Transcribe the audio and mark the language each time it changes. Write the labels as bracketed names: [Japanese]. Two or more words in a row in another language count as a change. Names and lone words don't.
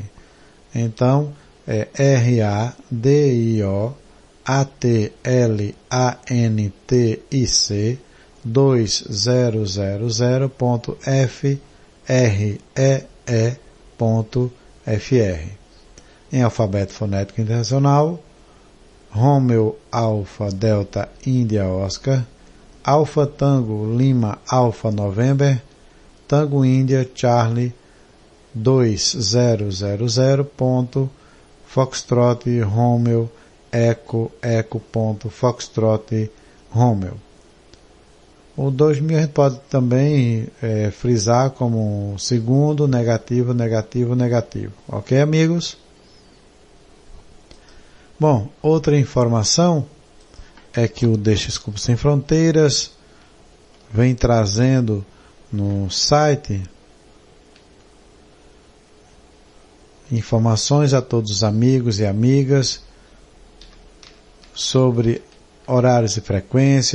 [Portuguese] Então, é RADIOATLANTIC 2000.free.fr. Em alfabeto fonético internacional: [English] Romeo Alpha Delta India Oscar, Alpha Tango Lima Alpha November, Tango India Charlie 2000. Foxtrot Romeo Eco Eco.Foxtrot Romeo. [Portuguese] O 2000 a gente pode também frisar como segundo, negativo, negativo, negativo. Ok, amigos? Bom, outra informação é que o Desculpe Sem Fronteiras vem trazendo no site informações a todos os amigos e amigas sobre horários e frequências.